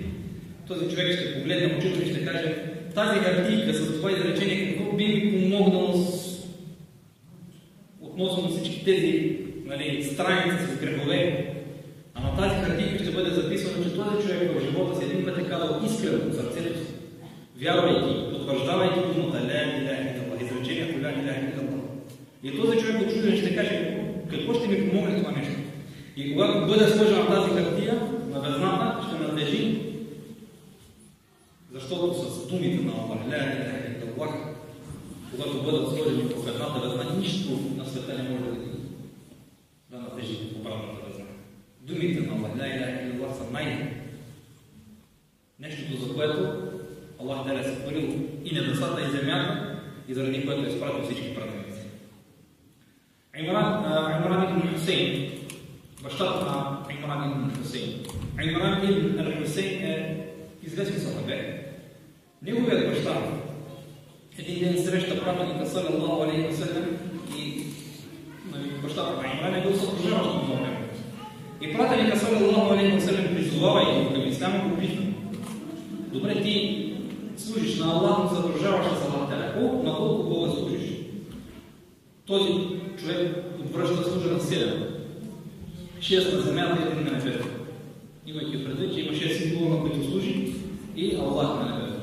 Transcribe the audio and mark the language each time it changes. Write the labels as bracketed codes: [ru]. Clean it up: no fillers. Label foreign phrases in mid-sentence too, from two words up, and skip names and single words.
[bg] Този човек ще погледне очито и ще каже: тази хартийка с това изречение какво би ми помогнало относно всички тези страници с грехове. А на тази хартийка ще бъде записано, че този човек в живота си един път е казал искрено от сърцето си, вярвайки, потвърждавайки думата [ar] لا إله إلا الله, [bg] изречението [ar] لا إله إلا الله. [bg] И този човек очуден ще каже: какво ще ми помогне това нещо? И когато бъде сложена тази хартия на везната, ще надлежи, защото с думите на Аллах, [ar] لا إله إلا الله, [bg] когато бъдат сложени в едната везна, нищо на света не може да надлежи в обратната везна. Думите на Аллах, [ar] لا إله إلا الله, [bg] са нещото, за което Аллах да се хвалил и небесата и земята, и заради което е изпратил всички пратеници. Имран ибн Хусейн, бащата на Имран ибн Хусейн. Имран ибн Хусейн е известен сахабе. Неговият баща един ден среща пратеника [ar] صلى الله عليه وسلم [bg] и бащата на Имран е бил съпружаващ на това време. И пратеника [ar] صلى الله عليه وسلم, [bg] призовавайки към исляма, го пита: добре, ти служиш на Аллах, но съдружаваш с [ar] الله تعالى. [bg] На колко Бога служиш? Този човек отвръща служа на 7. 6 на земята и 1 на небето. Имайки предвид, че има 6 символа, на които служи, и Аллах на небето.